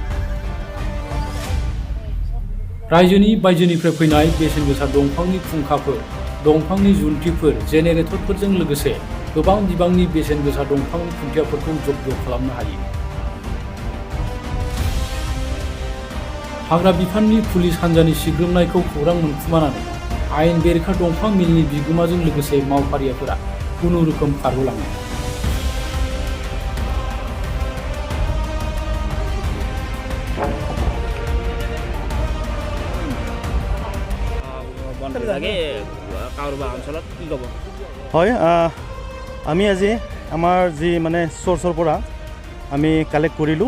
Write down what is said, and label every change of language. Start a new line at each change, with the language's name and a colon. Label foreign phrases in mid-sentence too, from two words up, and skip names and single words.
Bodo: रायजोनि बायजोनिफ्राय फैनाय बेसेन गोसा दंफांनि फुंखाफोर, दंफांनि जुन्थिफोर, जेनेरेटरफोरजों लोगोसे गोबां बिबांनि बेसेन गोसा दंफांनि खुन्थियाफोरखौ जब्द खालामनो हायो। हाग्रा बिफाननि पुलिस हान्जानि सिग्रोमनायखौ खौरां मोनखुमानानै आयेन बेरेखा दंफां मिलनि बिगोमाजों लोगोसे मावफारियाफोरा खुनुरुखुम खारग'लाङो।
Assamese: হয়, আমি আজি আমাৰ যি মানে চ'ৰ্চৰ পৰা আমি কালেক্ট কৰিলোঁ।